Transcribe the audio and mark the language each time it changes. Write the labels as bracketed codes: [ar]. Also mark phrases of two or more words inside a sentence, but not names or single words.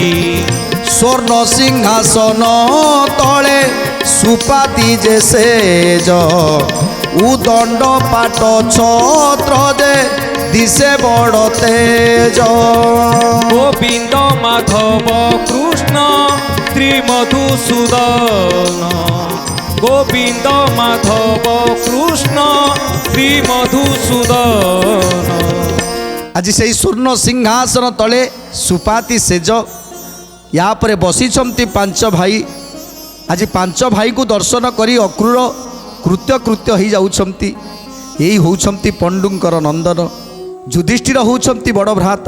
[or] ସ୍ୱର୍ଣ୍ଣ ସିଂହାସନ ତଳେ ସୁପାତି ଯେ ସେଜ ଉଦଣ୍ଡ ପାଟ ଛତ୍ର ଯେ ଦିଶେ ବଡ଼ ତେଜ গোবিন্দ মাধব কৃষ্ণ শ্রীমধুসূদন গোবিন্দ মাধব কৃষ্ণ শ্রীমধুসূদন ଆଜି ସେହି ସ୍ୱର୍ଣ୍ଣ ସିଂହାସନ ତଳେ ସୁପାତି ସେଜ ୟା ପରେ ବସିଛନ୍ତି ପାଞ୍ଚ ଭାଇ। ଆଜି ପାଞ୍ଚ ଭାଇକୁ ଦର୍ଶନ କରି ଅକ୍ରୂର କୃତ୍ୟ ହୋଇଯାଉଛନ୍ତି। ଏଇ ହେଉଛନ୍ତି ପଣ୍ଡୁଙ୍କର ନନ୍ଦନ, ଯୁଧିଷ୍ଠିର ହେଉଛନ୍ତି ବଡ଼ ଭ୍ରାତା।